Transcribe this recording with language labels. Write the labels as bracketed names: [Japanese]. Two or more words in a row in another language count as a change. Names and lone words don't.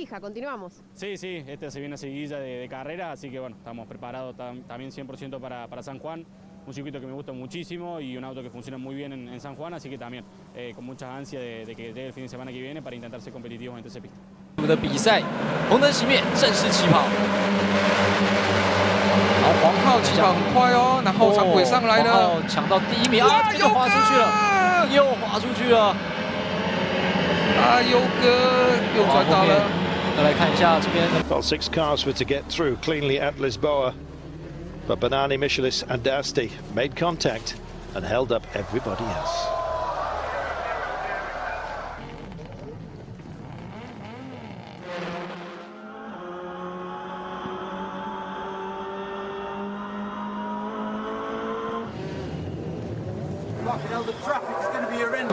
[Spanish] continuamos. Sí, sí, se viene seguidilla de carrera, así que bueno, estamos preparados también 100% para San Juan. Un circuito que me gusta muchísimo y un auto que funciona muy bien en San Juan, así que también con mucha ansia de que llegue el fin de semana que viene para intentar ser competitivos en esa pista. [Chinese] 的比赛，红灯熄灭，正式起跑。好，黄浩起跑很快哦，然后长轨上来呢，黄浩抢到第1名啊，这个滑出去了，又滑出去了。啊，优哥又转到了。再来看一下这边。 [English] Well, 6 cars were to get through cleanly at Lisboa, but Bernani, Michelis and Asti made contact and held up everybody else. The traffic's going to be horrendous.